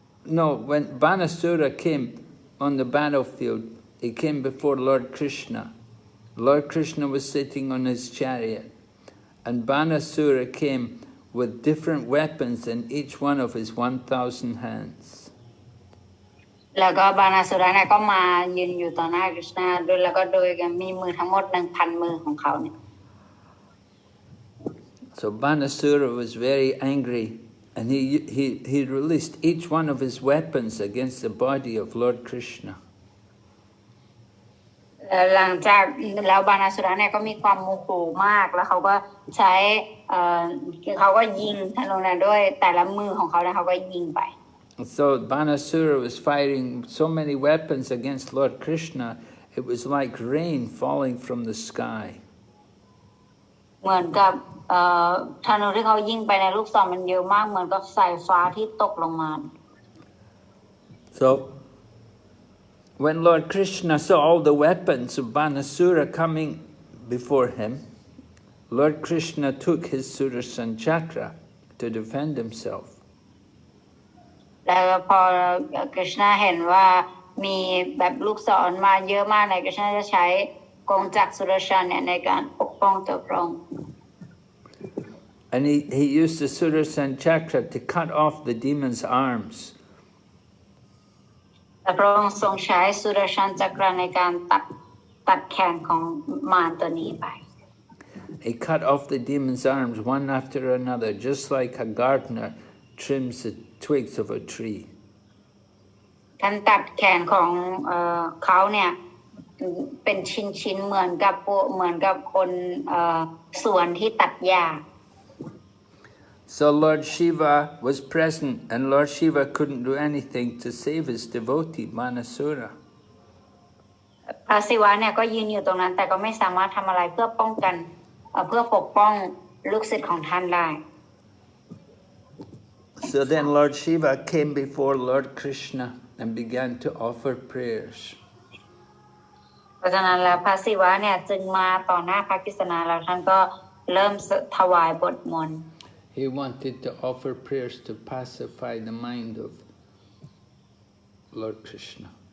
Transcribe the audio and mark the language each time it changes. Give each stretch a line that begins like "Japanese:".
English: No, when Banasura came on the battlefield, he came before Lord Krishna. Lord Krishna was sitting on his chariot, and Banasura came with different weapons in each one of his 1,000 hands.
Thai: แล้วก็บานาสุระเนี่ยก็มายืนอยู่ต่อหน้าคริชนาด้วยแล้วก็โดยมีมือทั้งหมด 1,000 มือของเขาเนี่ย
English: So Banasura was very angry, and he released each one of his weapons against the body of Lord Krishna.
Thai: หลังจากแล้วบานาสุระเนี่ยก็มีความโมโหมากแล้วเขาก็ใช้เขาก็ยิงธนูนั้นด้วยแต่ละมือของเขาแล้วเขาก็ยิงไป
English: So Banasura was firing so many weapons against Lord Krishna, it was like rain falling from the sky.
Thai: เหมือนกับธนูที่เขายิงไปในลูกศรมันเยอะมากเหมือนกับสายฟ้าที่ตกลงมา
English: So when Lord Krishna saw all the weapons of Banasura coming before him, Lord Krishna took his Sudarshan chakra to defend himself.
Thai: แล้วพอคริชนาเห็นว่ามีแบบลูกศรมาเยอะมากเลยคริชนาจะใช้กงจักรสุดาชันเนี่ยในการปกป้องตัวพระองค์
English: And he used the Sudarshan chakra to cut off the demon's arms.
Thai: แต่พระองค์ทรงใช้สุดาชันจักรในการตัดแขนของมารตัวนี้ไป
English: He cut off the demon's arms one after another, just like a gardener trims the twigs of a tree.
Thai: ท่านตัดแขนของเขาเนี่ยเป็นชิ้นๆเหมือนกับคนสวนที่ตัดหญ้า
English: So Lord Shiva was present, and Lord Shiva couldn't do anything to save his devotee Banasura.
Thai: พระศิวะเนี่ยก็ยืนอยู่ตรงนั้นแต่ก็ไม่สามารถทำอะไรเพื่อป้องกันเพื่อปกป้องลูกศิษย์ของท่านได้
English: So then Lord Shiva came before Lord Krishna and began to offer prayers.
Thai: เพราะฉะนั้นแล้วพระศิวะเนี่ยจึงมาต่อหน้าพระกฤษณาแล้วท่านก็เริ่มถวายบทมนต์
English: He wanted to offer prayers to pacify the mind of Lord Krishna.